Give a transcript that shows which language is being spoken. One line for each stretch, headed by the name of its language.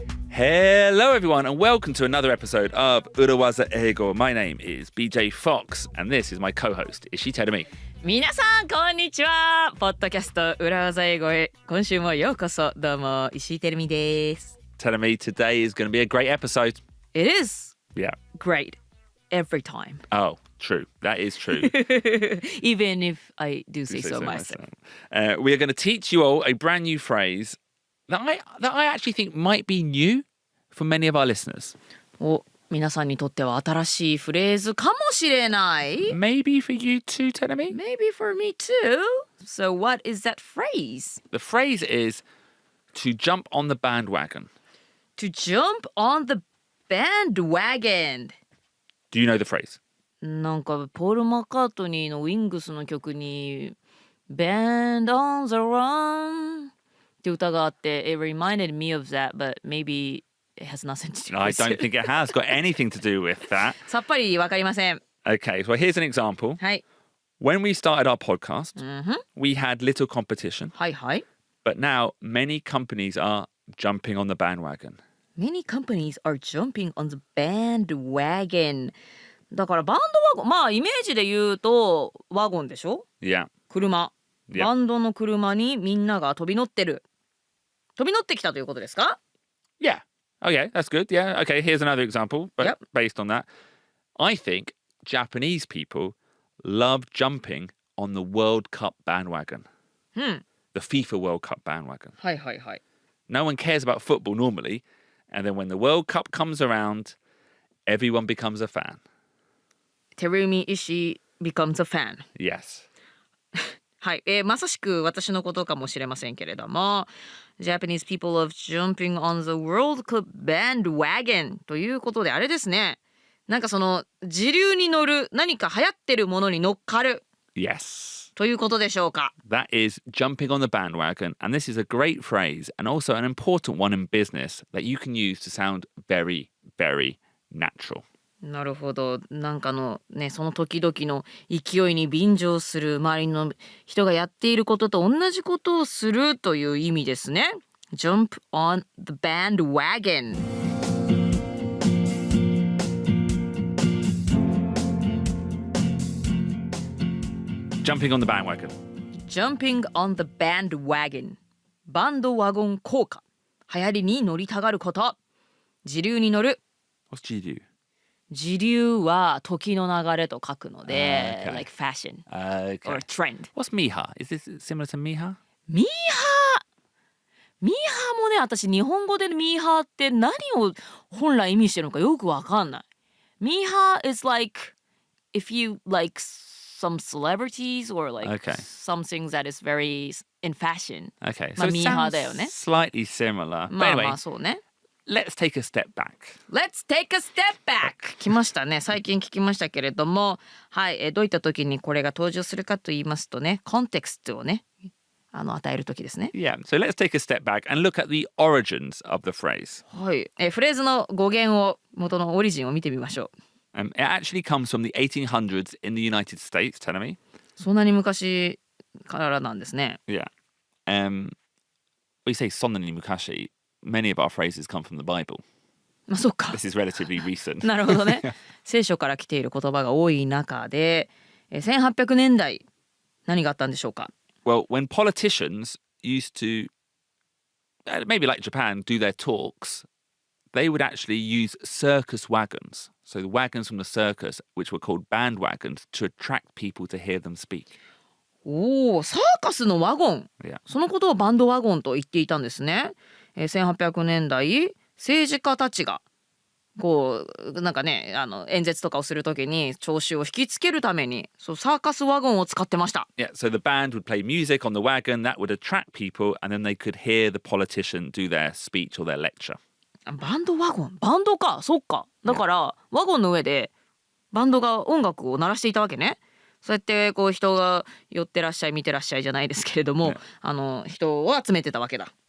English: Hello everyone and welcome to another episode of 裏技英語 My name is BJ Fox and this is my co-host Ishii Terumi.
Japanese: 皆さんこんにちは。ポッドキャスト裏技英語へ今週もようこそ。どうも石井てるみです。
English: Terumi, today is going to be a great episode. It is Yeah. great every time. Oh, true. That is true. Even if I do say so myself. We are going to teach you all a brand new phrase that I actually think might be new for many of our listeners.
Japanese: 皆さんにとっては新しいフレーズかもしれない。
English: Maybe for you too, Terumi. Maybe for me too. So what is that phrase? The phrase is to jump on the bandwagon. To jump on the bandwagon. Do you know the phrase?
Japanese: なんかポール・マッカートニーのウィングスの曲に
English: Band on the Run
Japanese: って歌があって
English: It reminded me of that, but maybe it has nothing to do with it. I don't think it has got anything to do with that.
Japanese: さっぱりわかりません。
English: Okay, so here's an example.
Japanese: はい。
English: When we started our podcast, we had little competition,
Japanese: はいはい。
English: but now many companies are jumping on the bandwagon. Many companies are jumping on the bandwagon.
Japanese: だからバンドワゴン、まあイメージで言うとワゴンでしょ？
English: Yeah.
Japanese: 車。
English: Yeah.
Japanese: バンドの車にみんなが飛び乗ってる。飛び乗ってきたということですか？
English: Yeah. Okay, that's good. Yeah. Okay, here's another example, but Yep. based on that. I think Japanese people love jumping on the World Cup bandwagon. The FIFA World Cup bandwagon.
Japanese: はいはいはい。
English: No one cares about football normally, and then when the World Cup comes around, everyone becomes a fan. Terumi Ishii becomes a fan. Yes.
Japanese: はい、まさしく私のことかもしれませんけれども
English: Japanese people of jumping on the World Cup bandwagon
Japanese: ということであれですね。なんかその時流に乗る何か流行ってるものに乗っかる
English: Yes.
Japanese: ということでしょうか。
English: That is jumping on the bandwagon, and this is a great phrase and also an important one in business that you can use to sound very, very natural.
Japanese: なるほど。なんかのね、その時々の勢いに便乗する周りの人がやっていることと同じことをするという意味ですね。
English: Jump on the bandwagon. Jumping on the bandwagon. Jumping on the bandwagon. バンドワゴン効果。
Japanese: 流行りに乗りたがること。時流に乗る。
English: What's GDU?
Japanese: 時流は時の流れと書くので、
English: Okay. like fashion Okay. or trend. What's Miha? Is this similar to Miha?
Japanese: ミーハーもね、私日本語でミーハーって何を本来意味してるのかよくわかんない。
English: ミーハー is like if you like some celebrities or like Okay. something that is very in fashion. Okay.
Japanese: まあ
English: So it
Japanese: ミーハー
English: sounds
Japanese: だよね。
English: slightly similar. But
Japanese: あま
English: anyway,
Japanese: あそうね。
English: let's take a step back. Let's take a step back!
Japanese: 来ましたね。最近聞きましたけれども、はい、どういった時にこれが登場するかと言いますとね、コンテクストをね、与える時ですね。
English: Yeah. So let's take a step back and look at the origins of the phrase.
Japanese: はい、フレーズの語源を、元のオリジンを見てみましょう。
English: It actually comes from the 1800s in the United States, tell me.
Japanese: そんなに昔からなんですね。
English: Yeah. We say
Japanese: そんなに昔.
English: Many of our phrases come from the Bible.
Japanese: まあそうか。
English: This is relatively recent.
Japanese: なるほどね。聖書から来ている言葉が多い中で、1800年代何があったんでしょうか。
English: Well, when politicians used to, maybe like Japan, do their talks, they would actually use circus wagons. So the wagons from the circus, which were called bandwagons, to attract people to hear them speak.
Japanese: おお、サーカスのワゴン。
English: Yeah.
Japanese: そのことをバンドワゴンと言っていたんですね。1800年代政治家たちがこうなんかね演説とかをするときに聴衆を引きつけるためにそうサーカスワゴンを使ってました。
English: Yeah, so the band would play music on the wagon that would attract people, and then they could hear the politician do their speech or their lecture.
Japanese: バンドワゴン、バンドか、そっか。だからワゴンの上でバンドが音楽を鳴らしていたわけね。そうやってこう人が寄ってらっしゃい見てらっしゃいじゃないですけれども、人を集めてたわけだ。